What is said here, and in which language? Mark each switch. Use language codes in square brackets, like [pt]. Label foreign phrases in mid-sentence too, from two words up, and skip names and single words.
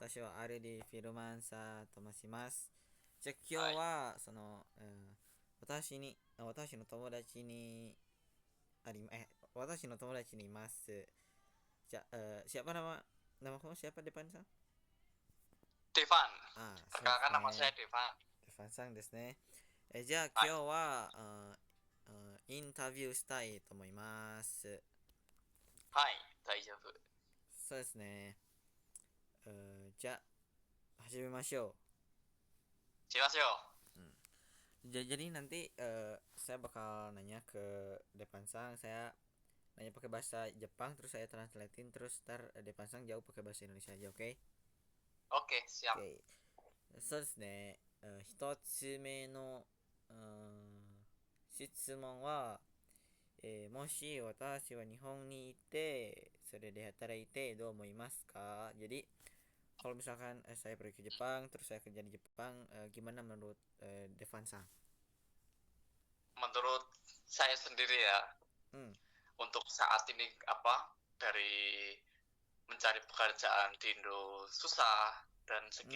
[ja] 私はアルディ・フィルマンサーと申します。じゃあ、今はい。日は、私の友達に、私の友達にいます。 [id] Siapa nama kamu siapa Depan Sang? [ja] Devan. そうです [id] Perkenalkan nama [ja] ね。 [id] saya Devan. [ja] Depan Sang ですね。じゃあ、今日はい。は、インタビューしたいと思います。はい。大丈夫。そうですね。じゃあ、始めましょ [id] Siapa sih, oh? う。Jadi nanti saya bakal nanya ke Depansang, saya nanya pakai bahasa Jepang, terus saya translatein, terus ntar Depansang jawab pakai bahasa Indonesia aja, oke? Oke, siap. Oke, [ja] そうですね。一つ目の、質問は、もし私は日本にいて、それで働いてどう思いますか? [id] Jadi, kalau misalkan saya pergi ke Jepang, terus saya kerja di Jepang, gimana menurut Devansang? Menurut saya sendiri ya, Hmm, untuk saat ini dari mencari pekerjaan di Indo susah dan segi